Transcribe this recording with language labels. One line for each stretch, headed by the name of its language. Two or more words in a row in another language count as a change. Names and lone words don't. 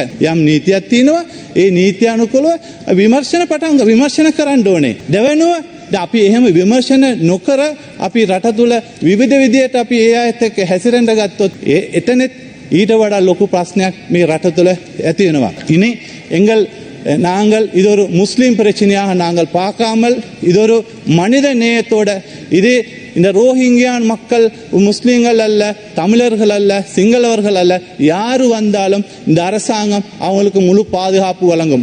Sinhala: යම් නීතියක් තියෙනවා. ඒ නීතිය අනුකූලව විමර්ශන කරන්න ඕනේ. දෙවෙනුව අපි එහෙම විමර්ශන නොකර අපි රට තුළ විවිධ විදියට අපි ඒ අයත් එක්ක හැසිරෙන්න ගත්තොත් එතනෙත් ඊට වඩා ලොකු ප්‍රශ්නයක් මේ රට තුළ ඇති වෙනවා.
Tamil: இனி நாங்கள் இது ஒரு முஸ்லீம் பிரச்சனையாக நாங்கள் பார்க்காமல் இது ஒரு மனித நேயத்தோட இந்த ரோஹிங்கியான் மக்கள் முஸ்லீம்கள் அல்ல, தமிழர்கள் அல்ல, சிங்களவர்கள் அல்ல, யாரு வந்தாலும் இந்த அரசாங்கம் அவங்களுக்கு முழு பாதுகாப்பு வழங்கும்.